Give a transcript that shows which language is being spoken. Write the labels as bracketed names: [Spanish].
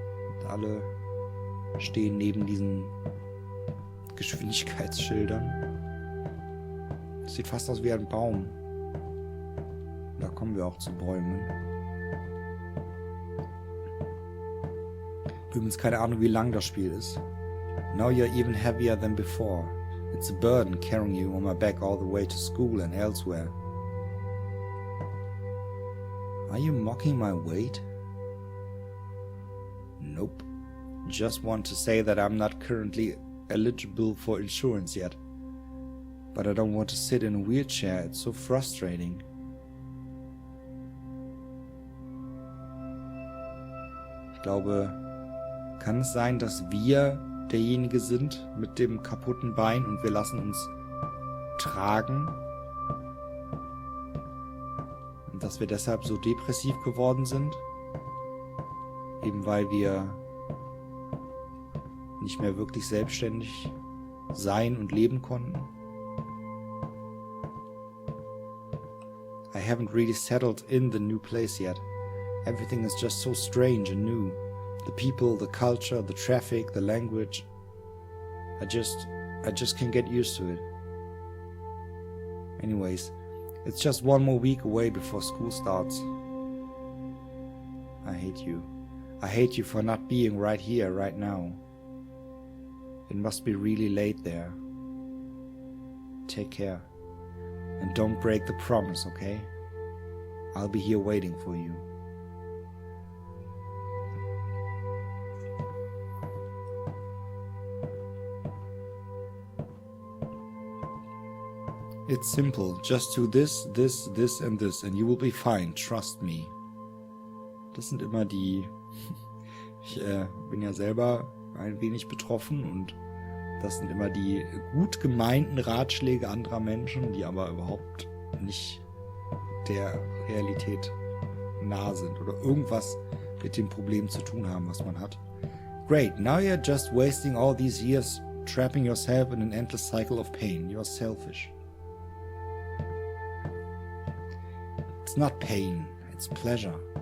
[German] Und alle stehen neben diesen Geschwindigkeitsschildern. Das sieht fast aus wie ein Baum. Da kommen wir auch zu Bäumen. Übrigens keine Ahnung, wie lang das Spiel ist. [English] Now you're even heavier than before. It's a burden carrying you on my back all the way to school and elsewhere. Are you mocking my weight? Nope. Just want to say that I'm not currently eligible for insurance yet. But I don't want to sit in a wheelchair, it's so frustrating. [German] Ich glaube, kann es sein, dass wir derjenige sind mit dem kaputten Bein und wir lassen uns tragen? Und dass wir deshalb so depressiv geworden sind? Eben weil wir nicht mehr wirklich selbstständig sein und leben konnten? [English] I haven't really settled in the new place yet. Everything is just so strange and new. The people, the culture, the traffic, the language. I just can't get used to it. Anyways, it's just one more week away before school starts. I hate you. I hate you for not being right here, right now. It must be really late there. Take care. And don't break the promise, okay? I'll be here waiting for you. It's simple. Just do this, this, this and this and you will be fine. Trust me. [German] Das sind immer die... Ich bin ja selber ein wenig betroffen und das sind immer die gut gemeinten Ratschläge anderer Menschen, die aber überhaupt nicht der Realität nah sind oder irgendwas mit dem Problem zu tun haben, was man hat. [English] Great, now you're just wasting all these years trapping yourself in an endless cycle of pain. You're selfish. It's not pain, it's pleasure.